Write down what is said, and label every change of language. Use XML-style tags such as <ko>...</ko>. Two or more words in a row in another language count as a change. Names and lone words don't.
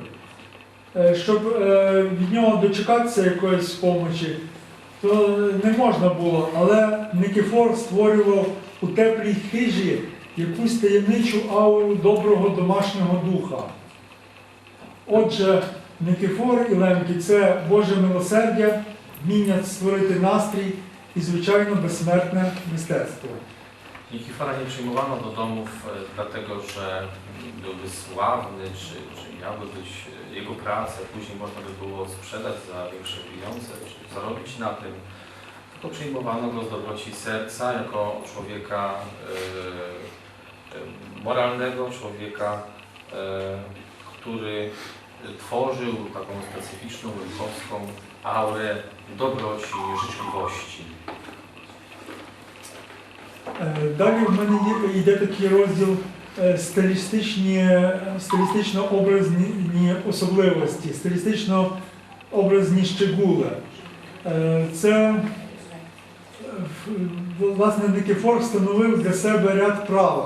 <uk>Щоб від нього дочекатися якоїсь помочі, то не можна було, але Никифор створював у теплій хижі якусь таємничу ауру доброго домашнього духа. Отже, Никифор і лемки – це Боже милосердя, вміння створити настрій і, звичайно, безсмертне мистецтво.</uk> <pl>Nikifora nie przyjmowano do domów dlatego, że byłby sławny, czy miały być jego prace, później można by było sprzedać za większe pieniądze, czy zarobić na tym. Tylko przyjmowano go z dobroci serca jako człowieka moralnego, człowieka, który tworzył taką specyficzną, lękowską aurę dobroci i życzliwości.</pl> <uk>Далі в мене йде такий розділ стилістично-образні особливості, стилістично-образні щегули. Це, власне, Никифор встановив для себе ряд правил.</uk>